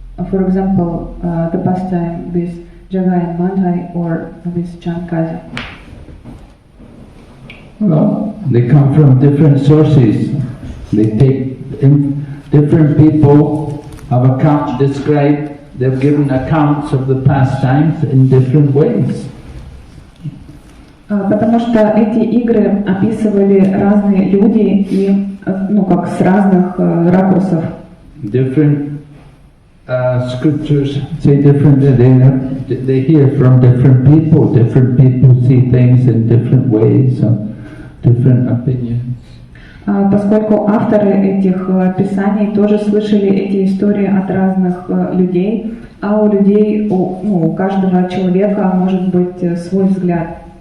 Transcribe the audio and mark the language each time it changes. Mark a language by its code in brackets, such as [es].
[en] For example, the pastime with Jagai and Madhai or with Chankazi. Well, they come from different sources. They take different people have described, they've given accounts of the pastimes in different ways. [ru] Потому что эти игры описывали разные люди и, ну, как с разных ракурсов. [en] Different scriptures say different. They hear from different people. Different people see things in different ways, different opinions. [ru] Поскольку авторы этих писаний тоже слышали эти истории от разных людей, а у людей, у каждого человека может быть свой взгляд.